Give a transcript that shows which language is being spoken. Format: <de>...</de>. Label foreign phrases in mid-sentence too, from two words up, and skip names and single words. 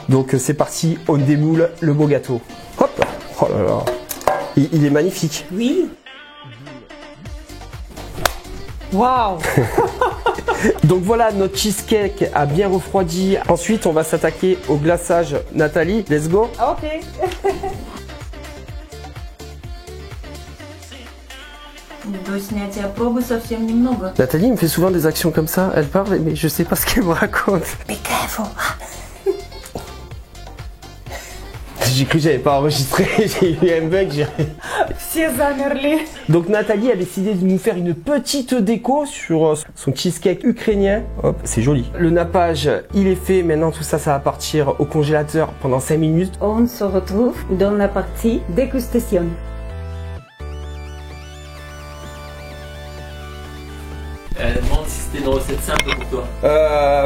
<fr>Donc c'est parti, on démoule le beau gâteau. Hop. Oh là là. Il est magnifique. Oui. Waouh. Donc voilà, notre cheesecake a bien refroidi. Ensuite, on va s'attaquer au glaçage. Nathalie,</fr> <en>let's go.</en> <fr>Ok.</fr> <ru>До снятия пробы совсем немного.</ru> <fr>Nathalie me fait souvent des actions comme ça. Elle parle, mais je sais pas ce qu'elle me raconte.</fr> <en>Be careful.</en> <fr>J'ai cru que j'avais pas enregistré. J'ai eu un bug.</fr> <ru>Все замерли.</ru> <fr>Donc Nathalie a décidé de nous faire une petite déco sur son cheesecake ukrainien. Hop, c'est joli. Le nappage, il est fait. Maintenant, tout ça, ça va partir au congélateur pendant 5 minutes. On se retrouve dans la partie dégustation. Elle demande si c'était une recette simple pour toi.</fr>